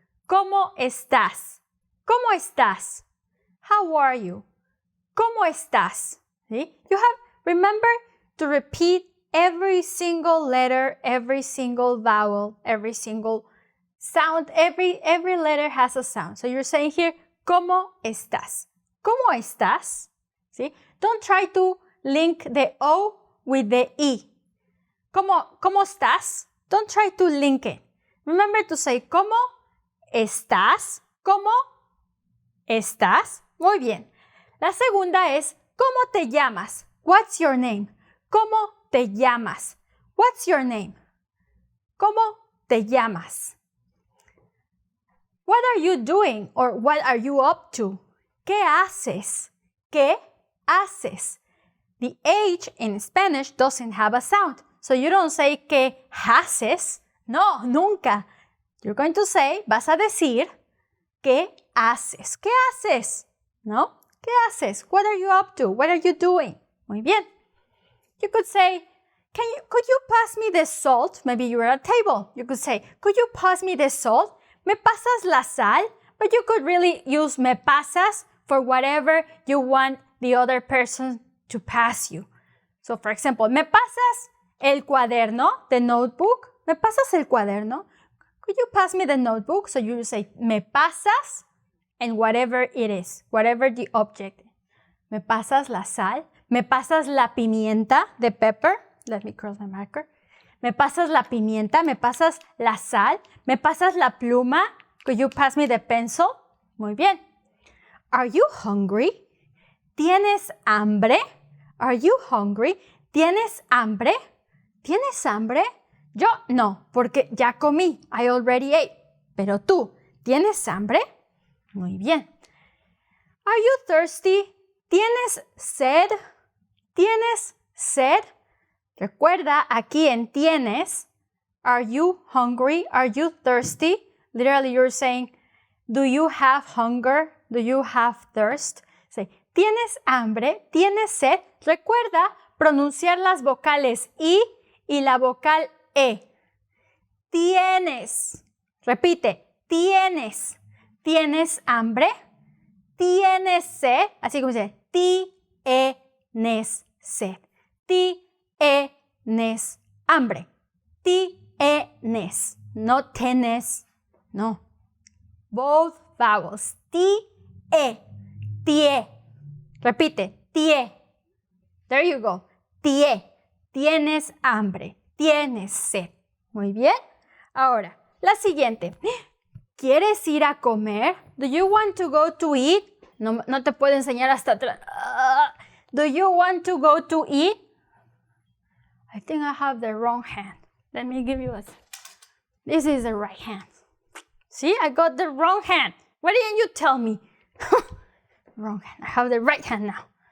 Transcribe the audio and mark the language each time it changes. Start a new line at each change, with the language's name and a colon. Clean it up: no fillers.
Spanish: ¿Cómo estás? ¿Cómo estás?
English: How are you?
Spanish: ¿Cómo estás? ¿Sí?
English: You have, remember to repeat every single letter, every single vowel, every single sound, every letter has a sound. So you're saying here,
Spanish: ¿cómo estás? ¿Cómo estás? ¿Sí?
English: Don't try to link the O with the E.
Spanish: ¿Cómo estás?
English: Don't try to link it. Remember to say,
Spanish: ¿cómo estás? ¿Cómo estás? Muy bien. La segunda es, ¿cómo te llamas?
English: What's your name?
Spanish: ¿Cómo te llamas?
English: What's your name?
Spanish: ¿Cómo te llamas?
English: What are you doing or what are you up to?
Spanish: ¿Qué haces? ¿Qué haces?
English: The H in Spanish doesn't have a sound. So you don't say
Spanish: ¿qué haces? No, nunca.
English: You're going to say,
Spanish: vas a decir, ¿qué haces? ¿Qué haces? ¿No? ¿Qué haces?
English: What are you up to? What are you doing?
Spanish: Muy bien.
English: You could say, could you pass me the salt? Maybe you're at a table. You could say, could you pass me the salt?
Spanish: ¿Me pasas la sal?
English: But you could really use me pasas for whatever you want the other person to pass you. So, for example,
Spanish: ¿me pasas el cuaderno,
English: the notebook?
Spanish: ¿Me pasas el cuaderno?
English: Could you pass me the notebook? So you say,
Spanish: ¿me pasas?
English: And whatever it is, whatever the object.
Spanish: ¿Me pasas la sal? ¿Me pasas la pimienta,
English: the pepper? Let me cross my marker.
Spanish: ¿Me pasas la pimienta? ¿Me pasas la sal? ¿Me pasas la pluma?
English: Could you pass me the pencil?
Spanish: Muy bien.
English: Are you hungry?
Spanish: ¿Tienes hambre?
English: Are you hungry?
Spanish: ¿Tienes hambre? ¿Tienes hambre? Yo no, porque ya comí.
English: I already ate.
Spanish: Pero tú, ¿tienes hambre? Muy bien.
English: Are you thirsty?
Spanish: ¿Tienes sed? ¿Tienes sed? Recuerda, aquí en tienes,
English: are you hungry? Are you thirsty? Literally, you're saying, do you have hunger? Do you have thirst? Say,
Spanish: ¿tienes hambre? ¿Tienes sed? Recuerda pronunciar las vocales I y la vocal E. Tienes. Repite, tienes. ¿Tienes hambre? ¿Tienes sed? Así como dice, tienes sed. Tienes hambre. Tienes. No tenés. No.
English: Both vowels.
Spanish: Tie. Tie. Repite. Tie.
English: There you go.
Spanish: Tie. Tienes hambre. Tienes sed. Muy bien. Ahora, la siguiente. ¿Quieres ir a comer?
English: Do you want to go to eat?
Spanish: No te puedo enseñar hasta atrás.
English: Do you want to go to eat? I think I have the wrong hand. Let me give you a... This is the right hand. See, I got the wrong hand. Why didn't you tell me? Wrong hand. I have the right hand now.